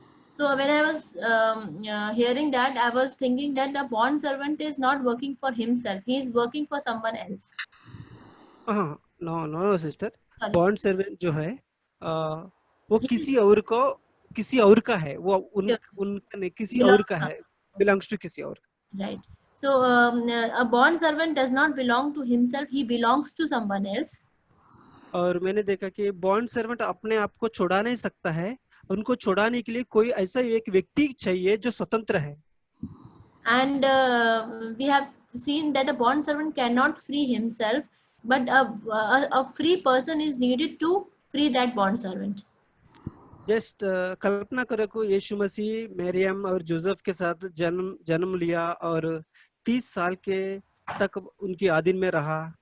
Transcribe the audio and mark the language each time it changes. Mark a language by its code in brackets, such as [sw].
[en] So when I was hearing that, I was thinking that the bond servant is not working for himself, he is working for someone else. No sister, [hi] bond servant जो है वो किसी और का है, वो उनका नहीं, किसी और का है, [en] belongs to [hi] किसी और. [en] Right. So a bond servant does not belong to himself, he belongs to someone else. [hi] और मैंने देखा कि बॉन्ड सर्वेंट अपने आप को छुड़ा नहीं सकता है, उनको छुड़ाने के लिए कोई ऐसा एक व्यक्ति चाहिए जो स्वतंत्र है. [en] And we have seen that a bond servant cannot free himself, but a free person is needed to free that bond servant. [hi] Just कल्पना करो को यीशु मसीह मरियम और जोसेफ के साथ जन्म लिया और 30 साल के तक उनकी आधीन में रहा.